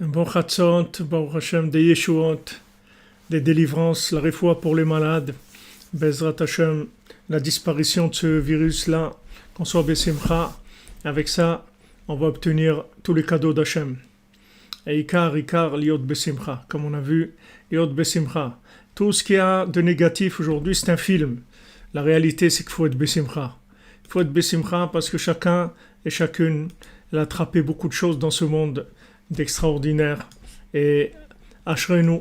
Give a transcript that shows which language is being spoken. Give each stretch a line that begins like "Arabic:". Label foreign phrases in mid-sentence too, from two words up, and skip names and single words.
Hebrew: bon חצות, ברוך השם,
French: des Yeshuot, des délivrances, la réfoua pour les malades,
Hebrew: בעזרת השם,
French: la disparition de ce virus-là, qu'on soit besimcha. Avec ça, on va obtenir tous les cadeaux d'Hachem.
Hebrew: Et עיקר, להיות בשמחה.
French: Comme on a vu,
Hebrew: להיות בשמחה.
French: Tout ce qu'il y a de négatif aujourd'hui, c'est un film. La réalité, c'est qu'il faut être besimcha. Il faut être besimcha parce que chacun et chacune a attrapé beaucoup de choses dans ce monde d'extraordinaire. Et Ashrenu.